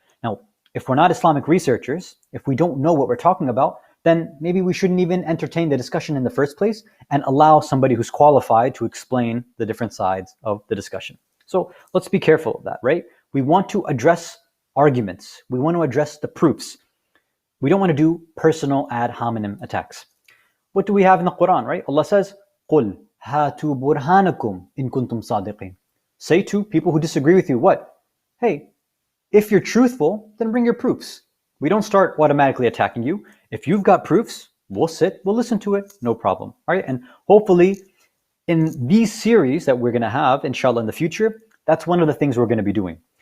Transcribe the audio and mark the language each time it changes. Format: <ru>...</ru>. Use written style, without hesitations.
<en>Now, if we're not Islamic researchers, if we don't know what we're talking about, then maybe we shouldn't even entertain the discussion in the first place and allow somebody who's qualified to explain the different sides of the discussion. So let's be careful of that, right? We want to address arguments. We want to address the proofs. We don't want to do personal ad hominem attacks. What do we have in the Quran, right? Allah says,</en> <ar>قُلْ هَاتُوا بُرْهَانَكُمْ إِن كُنْتُمْ صَادِقِينَ.</ar> <en>Say to people who disagree with you, what? Hey, if you're truthful, then bring your proofs. We don't start automatically attacking you. If you've got proofs, we'll sit, we'll listen to it, no problem. All right, and hopefully in these series that we're going to have, inshallah, in the future, that's one of the things we're going to be doing.</en>